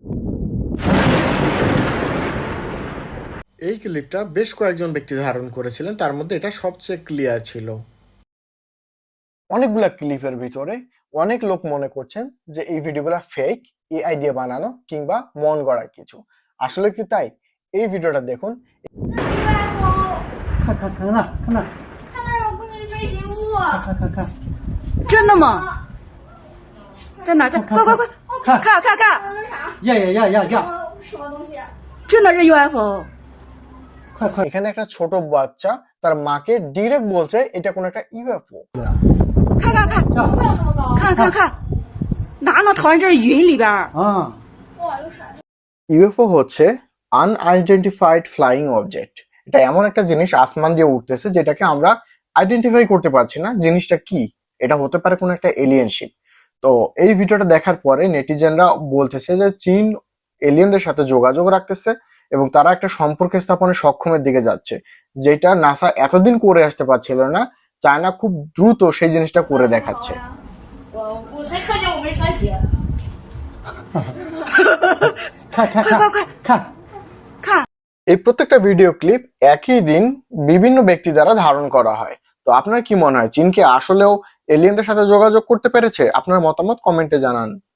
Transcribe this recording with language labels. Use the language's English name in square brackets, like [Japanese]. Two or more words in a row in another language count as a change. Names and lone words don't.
[Bangla] এই ক্লিপটা বেশ কয়েকজন ব্যক্তি ধারণ করেছিলেন, তার মধ্যে এটা সবচেয়ে ক্লিয়ার ছিল। অনেকগুলা ক্লিপের ভিতরে অনেক লোক মনে করছেন যে এই ভিডিওগুলো ফেক, এআই দিয়ে বানানো কিংবা মন গড়া কিছু। আসলে কি তাই? এই ভিডিওটা দেখুন। [Chinese] 看看看那看那看那儿有不明飞行物，看看看，真的吗？在哪？在快快快看看看！那是啥？呀呀呀呀呀！什么东西？真的是 UFO！快快 [Bangla] এখানে একটা ছোট বাচ্চা তার মাকে ডিরেক্ট বলছে এটা কোনো একটা ইউএফও। [Chinese] 看看看呀不知道那么高。看看看，哪能逃人这云里边儿？啊！哇，有闪的。 [Bangla] ইউএফও হচ্ছে আনআইডেন্টিফাইড ফ্লাইং অবজেক্ট। এটা এমন একটা জিনিস আসমান দিয়ে উঠতেছে যেটাকে আমরা আইডেন্টিফাই করতে পারছি না জিনিসটা কি। এটা হতে পারে কোনো একটা এলিয়েন শিপ। তো এই ভিডিওটা দেখার পরে নেটিজেনরা বলতেছে যে চীন এলিয়েনদের সাথে যোগাযোগ রাখতেছে এবং তারা একটা সম্পর্ক স্থাপনের সক্ষমের দিকে যাচ্ছে, যেটা নাসা এতদিন করে আসতে পারছিল না। চায়না খুব দ্রুত সেই জিনিসটা করে দেখাচ্ছে। [Chinese] 我才看见我没穿鞋。看看看看看， [Bangla] এই প্রত্যেকটা ভিডিও ক্লিপ একই দিন বিভিন্ন ব্যক্তি দ্বারা ধারণ করা হয়। তো আপনার কি মনে হয় চীন কি আসলেও এলিয়েনদের সাথে যোগাযোগ করতে পেরেছে? আপনার মতামত কমেন্টে জানান।